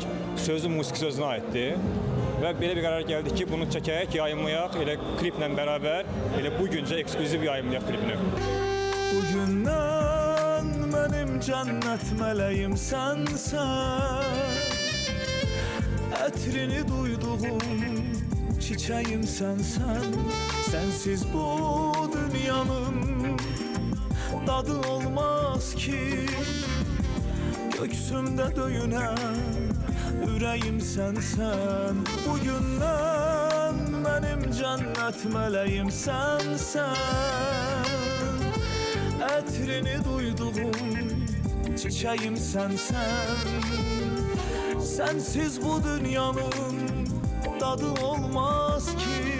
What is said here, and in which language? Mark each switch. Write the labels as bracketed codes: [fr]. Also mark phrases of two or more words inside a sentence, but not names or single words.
[az] Sözü musiqi sözünə aiddir və belə bir qərar gəldik ki, bunu çəkək, yayımlayaq, elə kliplə bərabər, elə bugüncə ekskluziv yayımlayaq klipini. Bugündən mənim cənnət mələyim sənsən, [tr] ətrini duyduğum çiçeğim sensen, sensiz bu dünyanın tadı olmaz ki. Göksümde döyünen yüreğim sensen, bugünden benim cennet meleğim sensen, etrini duyduğum çiçeğim sensen, sensiz bu dünyanın tadı olmaz ki.